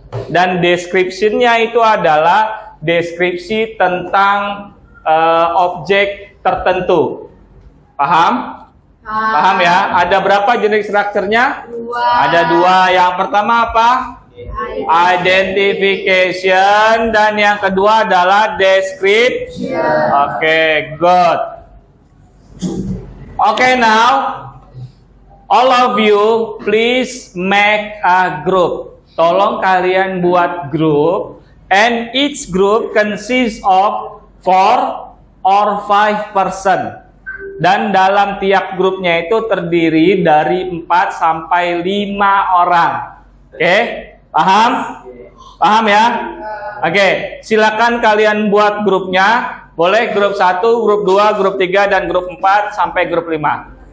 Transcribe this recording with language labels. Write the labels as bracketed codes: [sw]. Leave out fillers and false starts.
[id] Dan description-nya itu adalah deskripsi tentang objek tertentu. Paham? Paham ya? Ada berapa jenis strukturnya? Ada dua. Yang pertama apa? Identification dan yang kedua adalah description. [en] Oke, good. Okay, now all of you please make a group. [id] Tolong kalian buat grup, [en] and each group consists of 4 or 5 person. [id] Dan dalam tiap grupnya itu terdiri dari 4 sampai 5 orang. Oke, paham? Paham ya? Oke, silakan kalian buat grupnya. Boleh grup 1, grup 2, grup 3, dan grup 4 sampai grup 5.